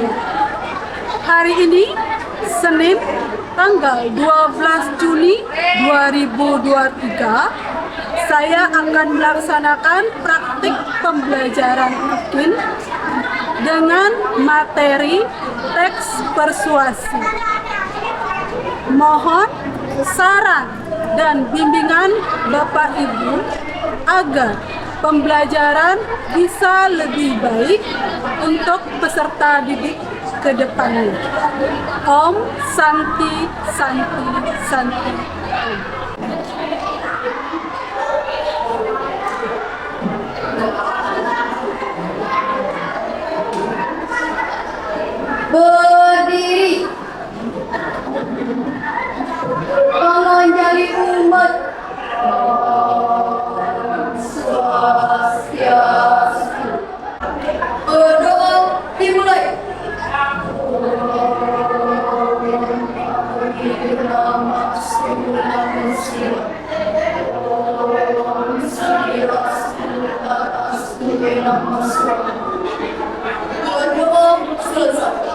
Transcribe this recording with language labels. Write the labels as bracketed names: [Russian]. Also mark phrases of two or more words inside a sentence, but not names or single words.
[Indonesian] Hari ini, Senin, tanggal 12 Juni 2023, saya akan melaksanakan praktik pembelajaran rutin dengan materi teks persuasi. Mohon saran dan bimbingan Bapak Ibu agar pembelajaran bisa lebih baik untuk peserta didik ke depannya. [Sanskrit] Om Santi Santi Santi. [Indonesian] Berdiri, menganjali umat. Swastiastu. Berdoa dimulai. Berdoa selesai.